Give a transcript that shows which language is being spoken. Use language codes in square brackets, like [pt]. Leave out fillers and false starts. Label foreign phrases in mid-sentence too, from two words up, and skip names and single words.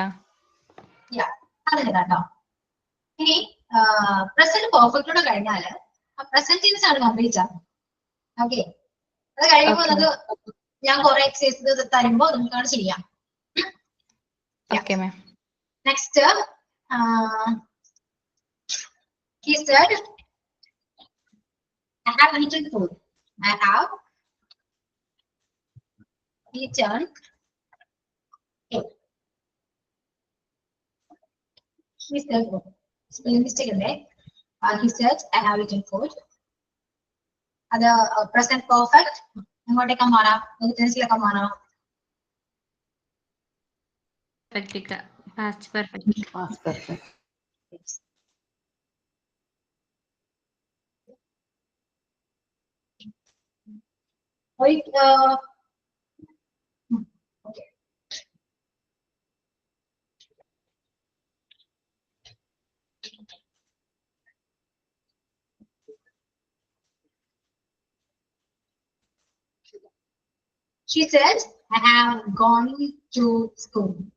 [ml] അതിന് കേട്ടോ. ഇനി [en] present perfectode [ml] കഴിഞ്ഞാല് [en] present tense [ml] ആണ് കംപ്ലീറ്റ് ആകും. ഓക്കെ, അത് കഴിയുമ്പോൾ അത് ഞാൻ കുറെ എക്സസൈസ് തരുമ്പോ നമുക്കാണ് ചെയ്യാം. [en] okay ma'am. next he said, I have eaten food. I have eaten food. He said, spelling mistake അല്ലേ? He said, I have eaten food. അത് present perfect. [ml] എങ്ങോട്ടേക്കാ മാറാം? ടെൻസിലേക്കാ മാറാം? [en] Past perfect. Past perfect. Okay. She said, I have gone to school.